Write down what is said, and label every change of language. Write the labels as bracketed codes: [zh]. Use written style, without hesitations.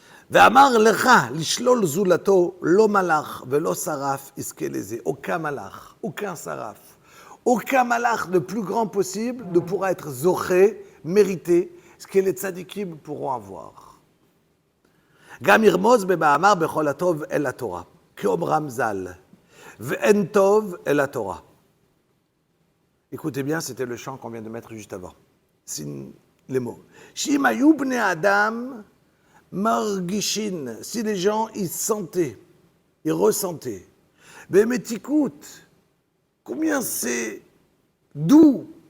[he] ואמר לך לשלול זולתו, לא מלאך ולא שרף יזכה לזה. [fr] Aucun malach, aucun saraf, aucun malach le plus grand possible ne pourra être zoché, mérité, ce que les tzadikim pourront avoir. [he] גם ירמוז במאמר בכל הטוב אל התורה, כאומרם ז"ל, ואין טוב אל התורה. [fr] Écoutez bien, c'était le chant qu'on vient de mettre juste avant. C'est les mots. [he] שאם היו בני אדם Margishin, [fr] si les gens, ils sentaient, ils ressentaient. Mais écoute, combien c'est doux.